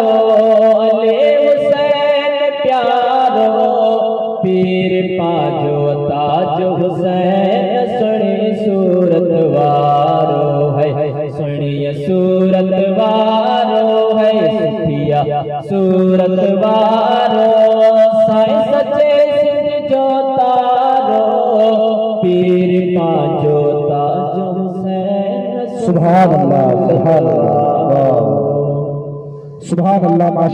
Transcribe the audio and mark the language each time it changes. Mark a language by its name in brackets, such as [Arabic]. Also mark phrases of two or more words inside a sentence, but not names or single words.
[Sindhi] अली हुसैन प्यारो पीर पांचो ताज हुसैन सुनी सूरत वारो है सुनी सूरत वारो है सुठिया सूरत वारो साईं सचे सिंध जो तारो पीर पांचो ताज हुसैन। [Arabic] سبحان الله، سبحان الله، سبحان الله.